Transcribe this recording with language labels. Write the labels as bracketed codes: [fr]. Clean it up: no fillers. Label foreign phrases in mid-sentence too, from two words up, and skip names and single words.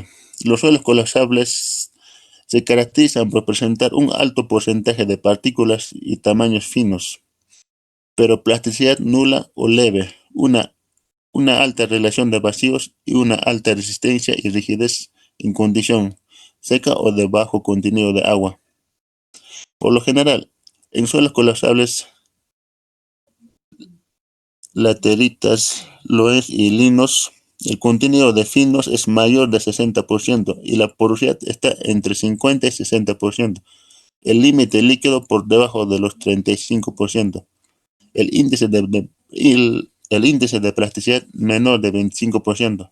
[es] Los suelos colapsables se caracterizan por presentar un alto porcentaje de partículas y tamaños finos, pero plasticidad nula o leve, una alta relación de vacíos y una alta resistencia y rigidez en condición seca o de bajo contenido de agua. Por lo general, en suelos colapsables, lateritas, loess y linos, el contenido de finos es mayor de 60% y la porosidad está entre 50 y 60%. El límite líquido por debajo de los 35%. El índice de plasticidad menor de 25%.